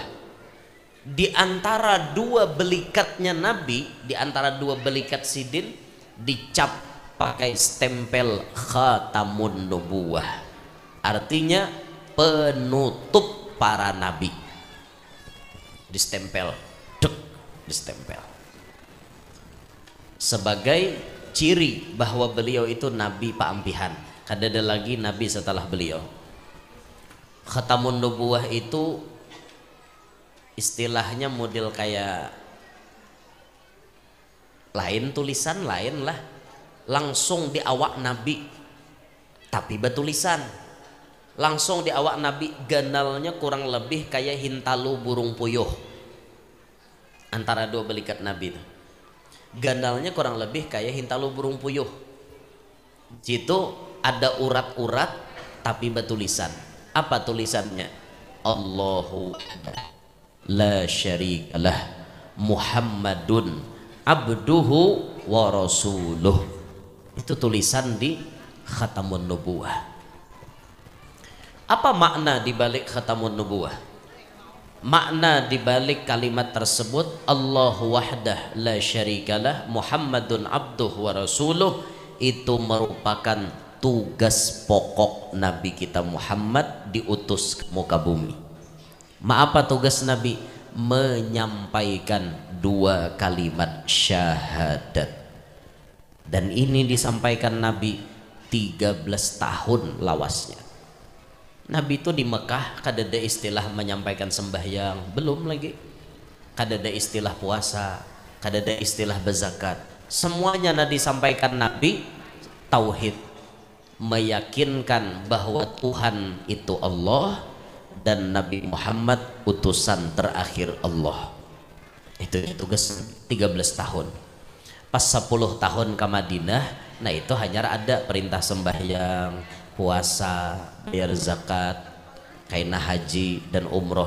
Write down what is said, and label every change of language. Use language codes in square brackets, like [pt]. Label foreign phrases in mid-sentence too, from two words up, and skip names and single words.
[bjn] Di antara dua belikatnya Nabi, di antara dua belikat sidin dicap pakai stempel [ar] خاتم النبوة. [id] Artinya penutup para nabi. [bjn] Distempel, distempel sebagai ciri bahwa beliau itu nabi paampihan. Kadada lagi nabi setelah beliau. [ar] خاتم النبوة [bjn] itu istilahnya model kayak lain, tulisan lain lah, langsung di awak nabi tapi bertulisan langsung di awak nabi. Ganalnya kurang lebih kayak hintalu burung puyuh. Antara dua belikat nabi itu ganalnya kurang lebih kayak hintalu burung puyuh. Situ ada urat-urat tapi bertulisan. [id] Apa tulisannya? [ar] الله لا شريك له محمد عبده ورسوله. [id] Itu tulisan di [ar] خاتم النبوة. [id] Apa makna dibalik [ar] خاتم النبوة? [id] Makna dibalik kalimat tersebut [ar] الله وحده لا شريك له محمد عبده ورسوله, [id] itu merupakan tugas pokok Nabi kita Muhammad diutus ke muka bumi. Apa tugas Nabi? Menyampaikan dua kalimat syahadat. [bjn] Dan ini disampaikan Nabi 13 tahun lawasnya. Nabi itu di Mekah kadada istilah menyampaikan sembahyang, belum lagi kadada istilah puasa, kadada istilah berzakat. [id] Semuanya disampaikan Nabi tauhid, meyakinkan bahwa Tuhan itu Allah dan Nabi Muhammad utusan terakhir Allah. Itu tugas 13 tahun. [bjn] Pas 10 tahun ke Madinah, nah itu hanya ada perintah sembahyang, puasa, bayar zakat, kainah haji dan umroh.